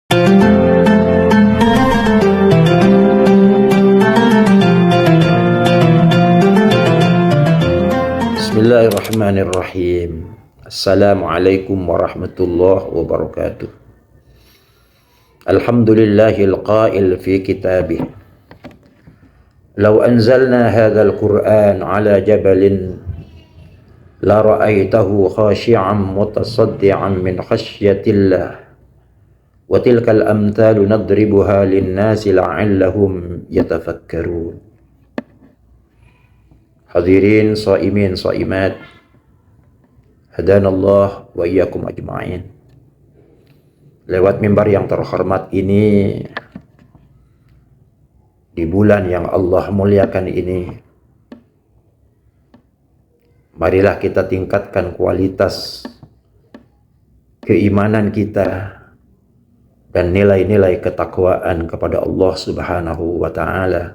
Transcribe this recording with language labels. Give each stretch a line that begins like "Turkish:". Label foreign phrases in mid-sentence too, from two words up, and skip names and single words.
Arabic: بسم الله الرحمن الرحيم. السلام عليكم ورحمة الله وبركاته. الحمد لله القائل في كتابه. لو أنزلنا هذا القرآن على جبل لرأيته خاشعا متصدعا من خشية الله. وتلك الأمثال نضربها للناس لعلهم يتفكرون. حاضرين صائمين صائمات، هدانا الله وإياكم أجمعين.
Indonesian: Lewat mimbar yang terhormat ini, di bulan yang Allah muliakan ini, marilah kita tingkatkan kualitas keimanan kita dan nilai-nilai ketakwaan kepada Allah
Arabic: سبحانه وتعالى.